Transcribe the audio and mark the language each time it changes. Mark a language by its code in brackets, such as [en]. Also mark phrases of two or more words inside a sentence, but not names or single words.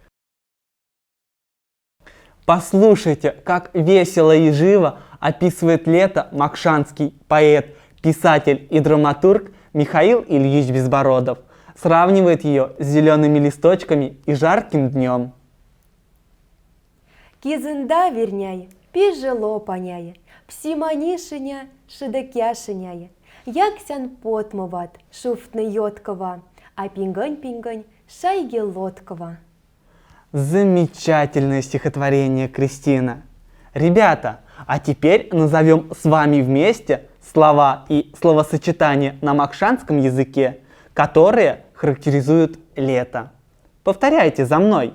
[ru] Послушайте, как весело и живо описывает лето макшанский поэт, писатель и драматург Михаил Ильич Безбородов. Сравнивает ее с зелеными листочками и жарким днем. [mdf] Кизында верняй, пижело поняй, псиманишиня, шидакяшиняй, яксян потмыват, шуфтны йоткова, а пингань-пингань, шайги лоткова. [ru] Замечательное стихотворение, Кристина. Ребята, а теперь назовем с вами вместе слова и словосочетания на макшанском языке, которые характеризуют лето. Повторяйте за мной.